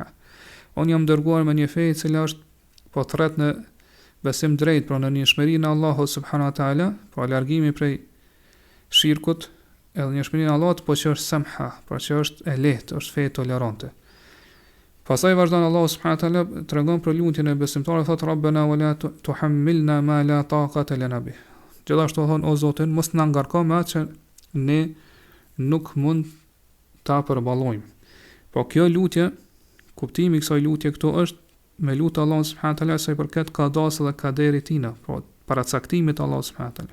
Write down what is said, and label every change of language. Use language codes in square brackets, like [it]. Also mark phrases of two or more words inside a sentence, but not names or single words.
[sq] Unë jam dërguar me një fe e cila është po thret në besim drejt, pra në njohurinë e Allahut [ar] سبحانه وتعالى, [sq] pra largimi prej shirkut, edhe njohurinë e Allahut, po që është samha, pra që është e lehtë, është fe tolerante. Pastaj vazhdon Allahu [ar] سبحانه وتعالى [sq] tregon për lutjen e besimtarëve, thotë [ar] ربنا ولا تحملنا ما لا طاقة لنا به. [sq] Gjithashtu thon o Zotin, mos na ngarko me atë që ne nuk mund ta përballojmë. Po kjo lutje, kuptimi i kësaj lutje këtu është me lutë Allahun [ar] سبحانه وتعالى [sq] sa i përket kadas dhe kaderit tina, pra paracaktimit të Allahut [ar] سبحانه وتعالى.